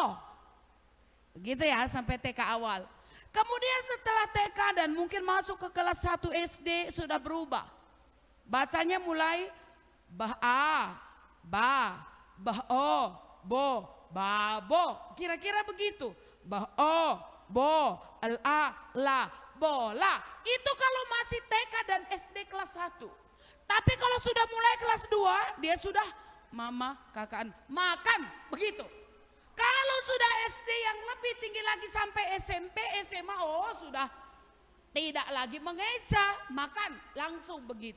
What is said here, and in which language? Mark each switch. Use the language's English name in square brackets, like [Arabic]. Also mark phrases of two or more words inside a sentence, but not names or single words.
[Indonesian] Begitu ya sampai TK awal. Kemudian setelah TK dan mungkin masuk ke kelas 1 SD sudah berubah. Bacanya mulai bah A, ba, bah O, bo, babo. Kira-kira begitu. Bah O, bo, la, la, bola. Itu kalau masih TK dan SD kelas 1. Tapi kalau sudah mulai kelas 2, dia sudah mama, kakaan, makan, begitu. Kalau sudah SD yang lebih tinggi lagi sampai SMP, SMA, oh sudah tidak lagi mengeja, makan, langsung begitu.